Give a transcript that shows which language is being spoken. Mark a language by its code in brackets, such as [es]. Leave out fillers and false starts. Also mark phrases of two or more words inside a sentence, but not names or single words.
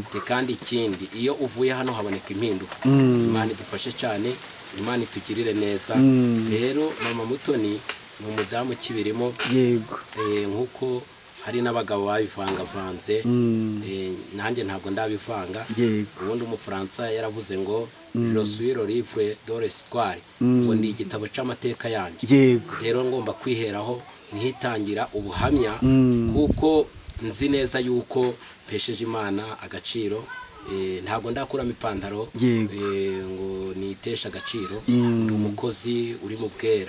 [rw] Kandi ikindi iyo uvuye hano haboneka impinduka. Imana idufashe cyane, Imana itugirire neza. Rero mama Mutoni ni umudamu kibirimo. Yego. Nkuko hari n'abagabo babivangavanze nanjye ntabwo ndabivanga. Ubundi umufaransa yaravuze ngo [fr] je suis le livre de l'histoire, [rw] ngo ndi igitabo cy'amateka yanjye. Rero ngomba kwiheraho nkitangira ubuhamya kuko nzi neza yuko mpesheje Imana agaciro. Ntabwo ndakuramo ipantaro ngo nitesha agaciro. Ndi umukozi uri mu bwera.